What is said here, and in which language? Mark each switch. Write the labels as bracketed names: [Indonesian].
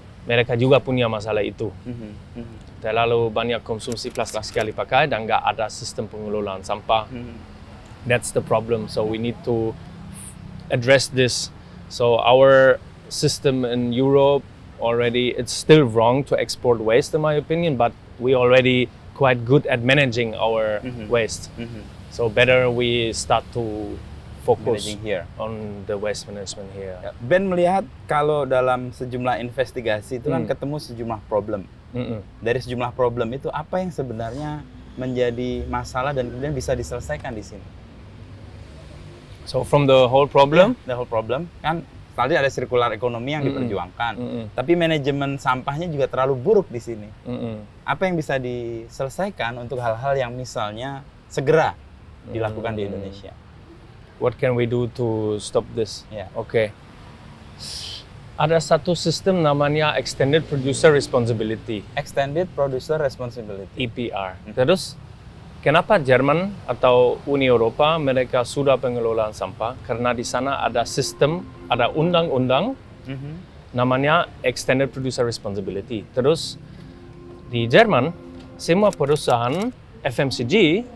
[Indonesian] Mereka juga punya masalah itu. Terlalu banyak konsumsi plastik sekali pakai dan nggak ada sistem pengelolaan sampah. [English] That's the problem. So we need to address this. So our system in Europe already, it's still wrong to export waste in my opinion, but we already quite good at managing our waste. So better we start to focus here on the waste management here. [Indonesian] Ya, Ben melihat kalau dalam sejumlah investigasi itu kan ketemu sejumlah problem. Dari sejumlah problem itu apa yang sebenarnya menjadi masalah dan kemudian bisa diselesaikan di sini? [English] So from the whole problem, The whole problem [Indonesian] kan tadi ada sirkular ekonomi yang diperjuangkan, tapi manajemen sampahnya juga terlalu buruk di sini. Apa yang bisa diselesaikan untuk hal-hal yang misalnya segera dilakukan di Indonesia? [English] What can we do to stop this? [Indonesian] Ya. Okay. Ada satu sistem namanya Extended Producer Responsibility, [English] Extended Producer Responsibility. EPR. [Indonesian] Terus, kenapa Jerman atau Uni Eropa mereka sudah pengelolaan sampah? Karena di sana ada sistem, ada undang-undang namanya Extended Producer Responsibility. Terus, di Jerman, semua perusahaan FMCG